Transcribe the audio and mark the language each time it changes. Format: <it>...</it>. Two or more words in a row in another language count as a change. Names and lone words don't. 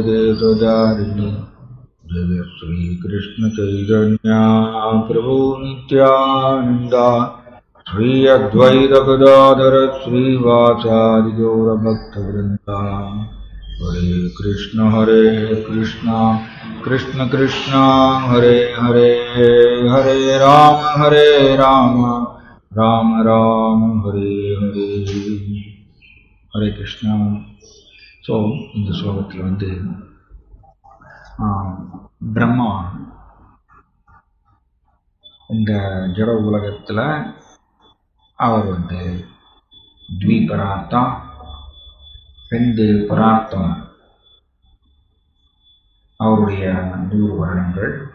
<sa>Desajarini Jaya Sri Krishna Chaitanya Prabhu Nityananda Sri Advaita Gadadhara Sri Vasari Gaura Bhakta Vrinda Hare Krishna Krishna Krishna Hare Hare Hare Rama Rama Rama Hare Hare Hare Krishna.</sa> <ta>So, இந்த ஸ்லோகத்தில் வந்து பிரம்மா இந்த ஜட உலகத்தில் அவர் வந்து த்விபரார்த்தம், 2 பரார்த்தம், அவருடைய 100 வருடங்கள்.</ta>